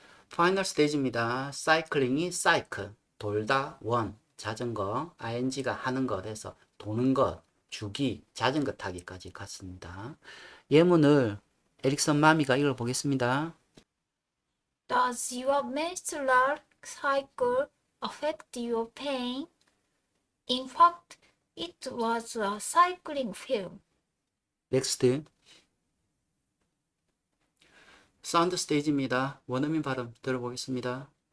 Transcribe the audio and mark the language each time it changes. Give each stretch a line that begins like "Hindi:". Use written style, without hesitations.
Korean: 파이널 스테이지입니다. 사이클링이 사이클, 돌다, 원, 자전거, ing가 하는 것 해서 도는 것, 주기, 자전거 타기까지 갔습니다. 예문을 에릭슨 마미가 읽어보겠습니다.
English: Does your menstrual cycle affect your pain? In fact, it was a cycling film.
Korean: 넥스트. 사운드 스테이지입니다. 원어민 발음 들어보겠습니다.